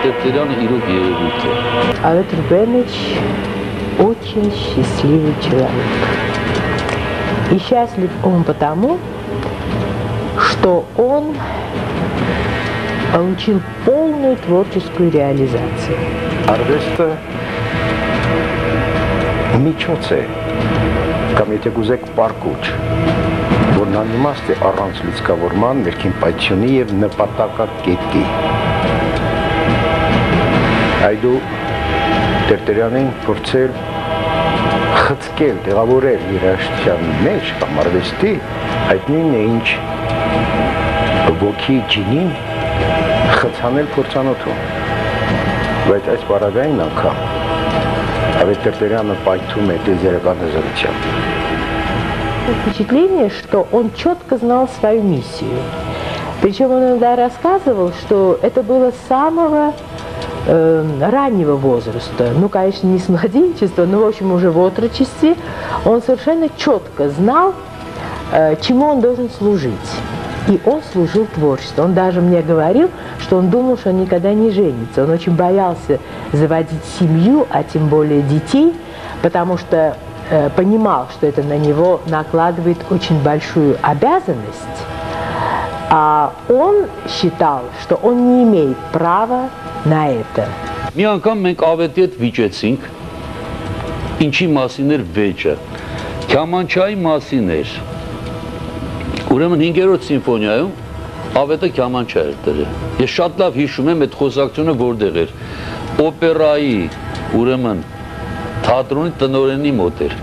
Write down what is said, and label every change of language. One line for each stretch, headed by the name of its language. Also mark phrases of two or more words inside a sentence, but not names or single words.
Armenian: Տերտերյանը իրոք երևույթ է։
Russian: Авет Рубенович очень счастливый человек. И счастлив он потому, что он получил полную творческую реализацию.
Armenian: Արվեստը միջոց է, կամ եթե գուզեք պարկուճ, որն անիմաստ է առանց լիցքավորման, ներքին պայթյունի և նպատակակետի։ Այդու Տերտերյանին փորձել խցկել, տեղավորել երաժշտության մեջ կամ արվեստի, այդ նույնն է ինչ ոգի ջինին խցանել փորձանոթում, բայց այս պարագային անգամ Ավետ Տերտերյանը պայթում է տիեզերական հզորությամբ։
Russian: Впечатление, что он четко знал свою миссию. Причем он иногда рассказывал, что это было с самого раннего возраста, ну, конечно, не с младенчества, но, в общем, уже в отрочестве, он совершенно четко знал, чему он должен служить. И он служил творчеству. Он даже мне говорил, что он думал, что он никогда не женится. Он очень боялся заводить семью, а тем более детей, потому что понимал, что это на него накладывает очень большую обязанность. А он считал, что он не имеет права на это.
Armenian: Մի անգամ մենք Ավետի հետ վիճեցինք, ինչի մասին էր վեճը, Քյամանչայի մասին էր, ուրեմն 5-րդ սիմֆոնիայում Ավետը Քյամանչա էր դրել, ես շատ լավ հիշում եմ այդ խոսակցությունը որտեղ էր, օպերայի, ուրեմն թատրոնի տնօրենի մոտ էր,